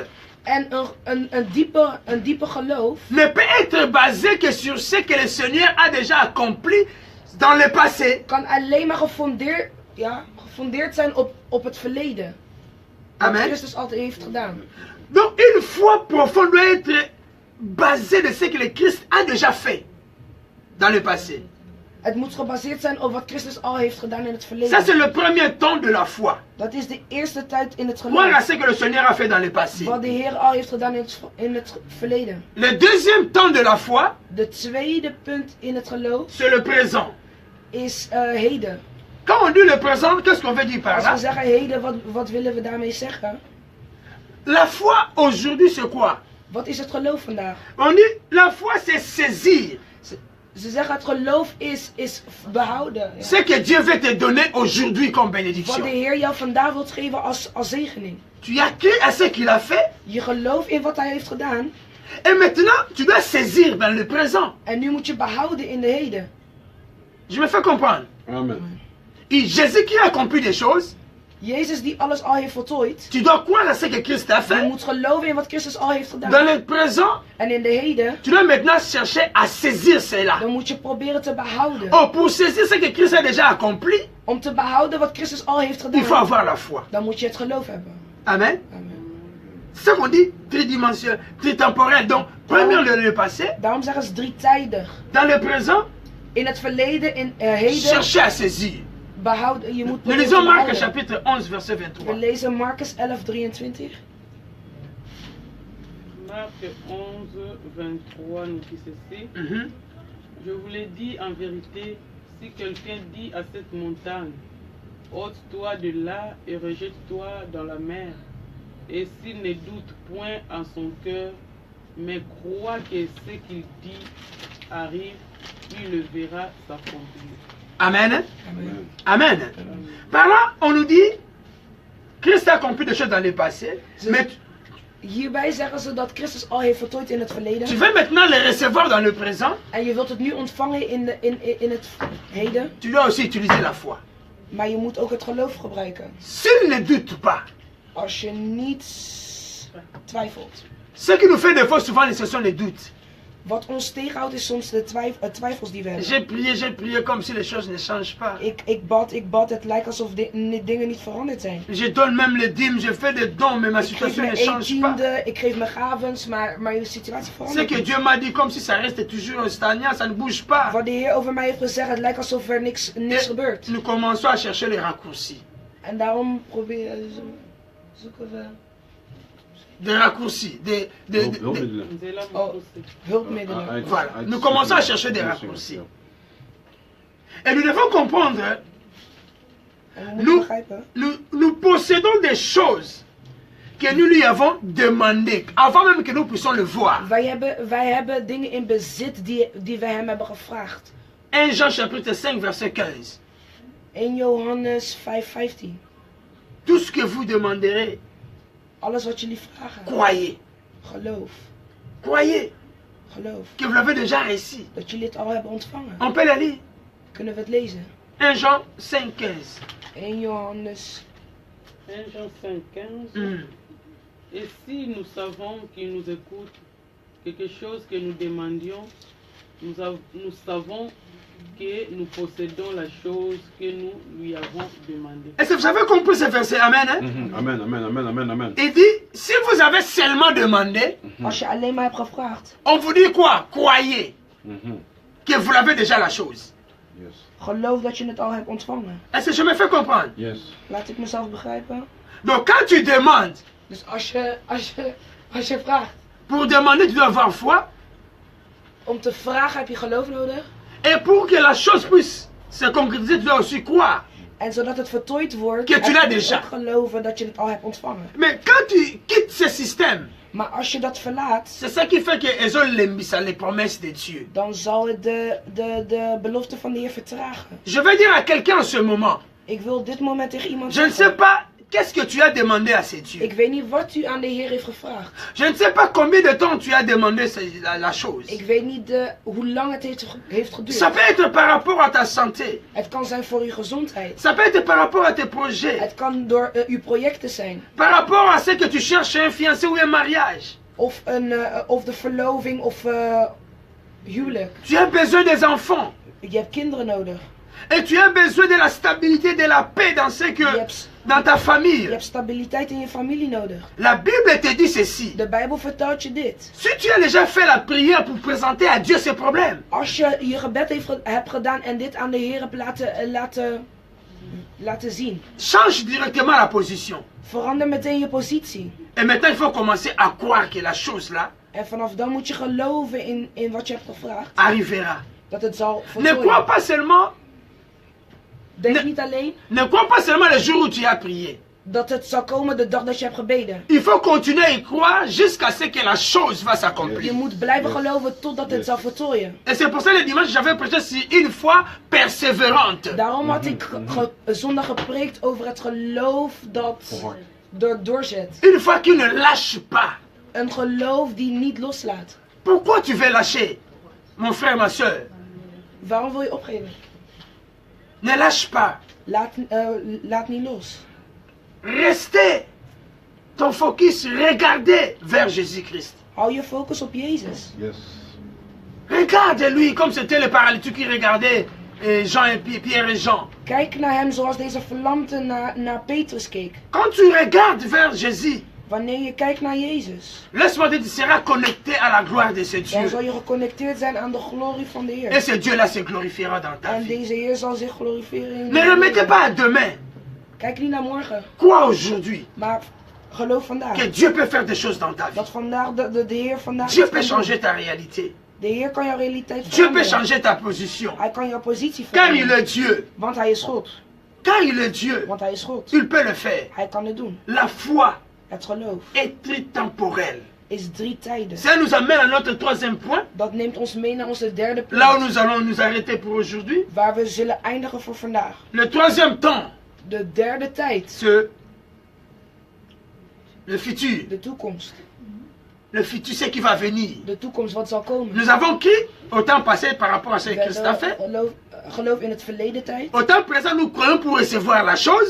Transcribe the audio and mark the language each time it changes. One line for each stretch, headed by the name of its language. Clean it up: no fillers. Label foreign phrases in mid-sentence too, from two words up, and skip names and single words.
Dutch: En een diepe geloof
French: ne peut être basée que sur ce que le Seigneur a déjà accompli dans le passé.
Dutch: kan alleen maar gefundeerd zijn op het verleden. Wat Amen. Christus altijd heeft gedaan.
French: Donc une foi profonde doit être basée de ce que le Christ a déjà fait dans le passé.
Dutch: Het moet gebaseerd zijn op wat Christus al heeft gedaan in het
French: Ça
Dutch: verleden.
French: c'est le premier temps de la foi.
Dutch: Dat is de eerste tijd in het
French: Croire à
Dutch: geloof.
French: ce que le Seigneur a fait dans le passé.
Dutch: Wat de Heer al heeft gedaan in het verleden.
French: Le deuxième temps de la foi,
Dutch: De tweede punt in het geloof
French: c'est le présent.
Dutch: is heden.
French: Quand on dit le présent, qu'est-ce qu'on veut dire par
Dutch: Als
French: là?
Dutch: we zeggen heden, wat willen we daarmee zeggen?
French: La foi aujourd'hui c'est quoi?
Dutch: Wat is het geloof vandaag?
French: On dit la foi c'est saisir
Dutch: Ze zeggen het geloof is behouden. Ja.
French: ce que Dieu veut te donner aujourd'hui comme
Dutch: Wat de
French: bénédiction.
Dutch: Heer jou vandaag wilt geven als zegening.
French: Tu as cru à ce qu'il a fait
Dutch: Je gelooft in wat hij heeft gedaan.
French: et maintenant tu dois saisir dans le présent.
Dutch: En nu moet je behouden in de heden.
French: Je me fais comprendre. Amen. Et Jésus qui a accompli des choses,
Dutch: Jezus die alles al heeft voltooid.
French: tu dois croire à ce que Christ a
Dutch: Je
French: fait.
Dutch: moet geloven in wat Christus al heeft
French: Dans
Dutch: gedaan.
French: le présent,
Dutch: En in de heden,
French: tu dois maintenant chercher à saisir cela.
Dutch: dan moet je proberen te behouden.
French: Oh, pour saisir ce que Christ a déjà accompli,
Dutch: Om te behouden wat Christus al heeft
French: il faut
Dutch: gedaan,
French: avoir la foi.
Dutch: dan moet je het geloof hebben. Amen. Amen.
French: C'est ce qu'on dit tridimensionnel, tritemporel. Donc, premièrement le passé,
Dutch: Daarom zeggen ze drietijdig.
French: dans le présent,
Dutch: In het verleden, in heden,
French: chercher à saisir.
Dutch: behouden. Je moet
French: Nous
Dutch: proberen
French: lisons
Dutch: te
French: Marc
Dutch: behouden.
French: chapitre 11, verset
Dutch: We
French: 23.
Dutch: lezen Marcus 11, 23.
French: Marc 11, 23 nous dit ceci. Mhm. Je vous l'ai dit en vérité, si quelqu'un dit à cette montagne, ôte-toi de là et rejette-toi dans la mer, et s'il ne doute point en son cœur, mais croit que ce qu'il dit arrive, il le verra s'accomplir. Amen. Amen. Amen. Par là, on nous dit, Christ a accompli des choses dans le passé, mais
Dutch: Hierbij zeggen ze dat Christus al heeft voltooid in het
French: tu
Dutch: verleden.
French: veux maintenant les recevoir dans le présent,
Dutch: En je wilt het nu ontvangen in het heden.
French: tu dois aussi utiliser la foi.
Dutch: Maar je moet ook het geloof gebruiken.
French: S'il ne doute pas,
Dutch: Als je niet twijfelt.
French: ce qui nous fait des fois souvent, ce sont les doutes.
Dutch: Wat ons tegenhoudt is soms de twijfels die we hebben.
French: J'ai prié comme si les choses ne changent pas.
Dutch: Ik bad, het lijkt alsof dingen niet veranderd zijn.
French: Je donne même les dîmes, je fais des dons, mais ma
Dutch: Ik geef
French: situation ne
Dutch: mijn
French: change pas.
Dutch: tiende, ik geef mijn gavens, maar je situatie
French: Ce
Dutch: verandert
French: que
Dutch: niet.
French: Dieu m'a dit, comme si ça reste toujours stagnant, ça ne bouge pas.
Dutch: Wat de Heer over mij heeft gezegd, het lijkt alsof er niks
French: Et
Dutch: gebeurt.
French: nous commençons à chercher les raccourcis.
Dutch: En daarom zoeken we
French: Des raccourcis,
Dutch: Hulpmiddelen.
Lingala: Nzela Oh. Mokose.
Dutch: hulpmiddelen.
French: Voilà. Nous commençons à chercher des raccourcis. Et nous devons comprendre,
Dutch: En we moeten
French: Nous-
Dutch: begrijpen,
French: nous possédons des choses que nous lui avons demandées, avant même que nous puissions le voir.
Dutch: wij hebben dingen in bezit die wij hem hebben gevraagd.
French: 1 Jean chapitre 5 verset 15.
Dutch: 1 Johannes 5:15.
French: Tout ce que vous demanderez,
Dutch: Alles wat jullie vragen.
French: croyez.
Dutch: Geloof.
French: Croyez
Dutch: Geloof.
French: que vous l'avez déjà reçu.
Dutch: Dat jullie het al hebben ontvangen.
French: On peut la lire.
Dutch: Kunnen we het lezen?
French: 1 Jean 5 15.
Dutch: 1 Johannes.
French: 1 Jean 5, 15. Hmm. Et si nous savons qu'il nous écoute, quelque chose que nous demandions, nous savons que nous possédons la chose que nous lui avons demandée. Est-ce que vous avez compris ce verset? Amen. Hein? Amen, amen, amen, amen, amen. Il dit, si vous avez seulement demandé,
Dutch: Als je alleen maar hebt gevraagd.
French: on vous dit quoi? Croyez Mhm. que vous l'avez déjà la chose. Yes.
Dutch: Geloof dat je het al hebt ontvangen.
French: Est-ce que je me fais comprendre? Yes.
Dutch: Laat ik mezelf begrijpen.
French: Donc quand tu demandes,
Dutch: Dus als je vraagt.
French: pour demander, tu dois avoir foi.
Dutch: Om te vragen heb je geloof nodig.
French: Et pour que la chose puisse se concrétiser, tu dois aussi croire.
Dutch: En zodat het voltooid wordt,
French: Que tu
Dutch: heb
French: l'as
Dutch: je
French: déjà.
Dutch: ook geloven dat je het al hebt ontvangen.
French: Mais quand tu quittes ce système,
Dutch: Maar als je dat verlaat,
French: c'est ça qui fait que les promesses de Dieu.
Dutch: dan zal het de belofte van de Heer vertragen.
French: Je vais dire à quelqu'un en ce moment,
Dutch: Ik wil op dit moment tegen iemand
French: je ne sais
Dutch: zeggen.
French: pas qu'est-ce que tu as demandé à ces dieux.
Dutch: Ik weet niet wat u aan de Heer heeft gevraagd.
French: Je ne sais pas combien de temps tu as demandé la chose.
Dutch: Ik weet niet hoe lang het heeft geduurd.
French: Ça peut être par rapport à ta santé.
Dutch: Het kan zijn voor uw gezondheid.
French: Ça peut être par rapport à tes projets.
Dutch: Het kan door uw projecten zijn.
French: Par rapport à ce que tu cherches un fiancé ou un mariage.
Dutch: Of de verloving of huwelijk.
French: Tu as besoin des enfants.
Dutch: Je hebt kinderen nodig.
French: Et tu as besoin de la stabilité, de la paix dans dans ta
Dutch: Je
French: famille.
Dutch: hebt stabiliteit in je familie nodig.
French: La Bible te dit ceci.
Dutch: De Bijbel vertelt je dit.
French: Si tu as déjà fait la prière pour présenter à Dieu ces problèmes,
Dutch: Als je je gebed hebt gedaan en dit aan de Heer hebt laten zien.
French: change directement la position.
Dutch: Verander meteen je positie.
French: Et maintenant, il faut commencer à croire que la chose là
Dutch: En vanaf dan moet je geloven in wat je hebt gevraagd.
French: arrivera.
Dutch: Dat het zal
French: Ne crois
Dutch: voltooien.
French: pas seulement,
Dutch: Denk niet alleen
French: ne crois pas seulement le jour où tu as prié.
Dutch: dat het zal komen de dag dat je hebt gebeden.
French: Il faut continuer à y croire jusqu'à ce que la chose va
Dutch: Je
French: s'accomplir.
Dutch: moet blijven geloven totdat het zal voltooien.
French: Et c'est pour ça le dimanche j'avais prêché sur une foi persévérante.
Dutch: Daarom had ik zondag gepreekt over het geloof dat doorzet.
French: Une foi qui ne lâche pas.
Dutch: Een geloof die niet loslaat.
French: Pourquoi tu veux lâcher, mon frère, ma soeur?
Dutch: Waarom wil je opgeven?
French: Ne lâche pas.
Dutch: Laat niet los.
French: Restez ton focus, regardez vers Jésus-Christ.
Dutch: Hou je focus op Jezus. Yes.
French: Regarde lui comme c'était le paralytique qui regardait Jean et Pierre et Jean.
Dutch: Kijk naar hem zoals deze verlamte naar Petrus keek.
French: Quand tu regardes vers Jésus,
Dutch: Wanneer je kijkt naar Jezus,
French: laisse-moi dire, tu seras connecté à la gloire de ce
Dutch: dan
French: Dieu.
Dutch: zal je geconnecteerd zijn aan de glorie van de
French: Et
Dutch: Heer.
French: ce Dieu-là se glorifiera dans ta
Dutch: En
French: vie.
Dutch: deze Heer zal zich glorifiëren in
French: Ne
Dutch: je
French: remettez
Dutch: leven.
French: pas à demain.
Dutch: Kijk niet naar morgen,
French: Crois aujourd'hui
Dutch: maar geloof vandaag.
French: que Dieu peut faire des choses dans ta vie.
Dutch: Dat vandaag de Heer vandaag
French: Dieu
Dutch: iets
French: peut
Dutch: kan doen.
French: changer ta réalité.
Dutch: De Heer kan jouw realiteit
French: Dieu peut
Dutch: veranderen.
French: changer ta position.
Dutch: Hij kan jouw positie
French: Car il
Dutch: veranderen.
French: est Dieu.
Dutch: Want hij is God.
French: Car il est Dieu.
Dutch: Want hij is God.
French: Il peut le faire.
Dutch: Hij kan het doen.
French: La foi
Dutch: Het geloof
French: est tritemporelle.
Dutch: is 3 tijden.
French: Ça nous amène à notre troisième point.
Dutch: Dat neemt ons mee naar onze derde
French: Là où
Dutch: punt.
French: nous allons nous arrêter pour aujourd'hui.
Dutch: Waar we zullen eindigen voor vandaag.
French: Le troisième temps,
Dutch: De derde tijd.
French: c'est le futur.
Dutch: De toekomst.
French: Le futur, c'est qui va venir.
Dutch: De toekomst wat zal komen.
French: Nous avons qui au temps passé par rapport à ce que
Dutch: We
French: Christ a fait.
Dutch: hebben geloof in het verleden tijd.
French: Au temps présent, nous croyons pour recevoir la chose.